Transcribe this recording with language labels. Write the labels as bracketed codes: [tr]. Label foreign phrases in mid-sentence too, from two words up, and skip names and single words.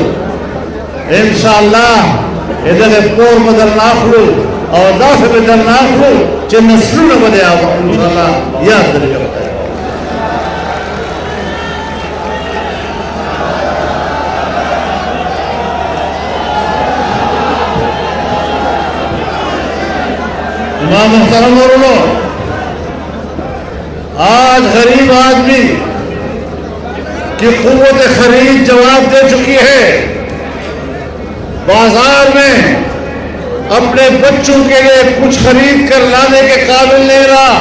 [ps] انشاءالله دغه پور بدل ناخلو او داسې بدل ناخلو چې نسلونه به دې انشاءالله یاد درکړي. [ur] محترم اور آج غریب آدمی کی قوت خرید جواب دے چکی ہے. بازار میں اپنے بچوں کے لیے کچھ خرید کر لانے کے قابل نہیں رہا.